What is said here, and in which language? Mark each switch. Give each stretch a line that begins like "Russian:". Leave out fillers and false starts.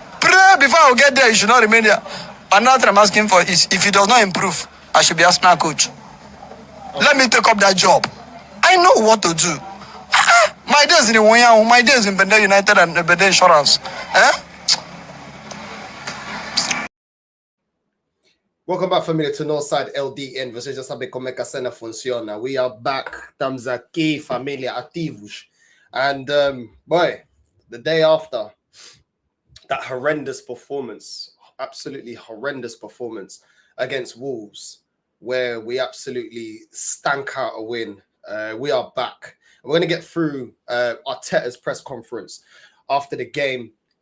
English: Pray before I get there. You should not remain there. Another I'm asking for is, if he does not improve, I should be Arsenal coach. Let me take up that job. I know what to do. My days in Iwoyan, my days in Bende United and Bende Insurance. Welcome back, family, to Northside LDN.
Portuguese: Vocês já sabem como é que a cena funciona.
English: We are back.
Portuguese: Estamos aqui, família, ativos.
English: And, boy, the day after that horrendous performance, absolutely horrendous performance against Wolves, where we absolutely stank out a win, we are back. We're going to get through Arteta's press conference after the game.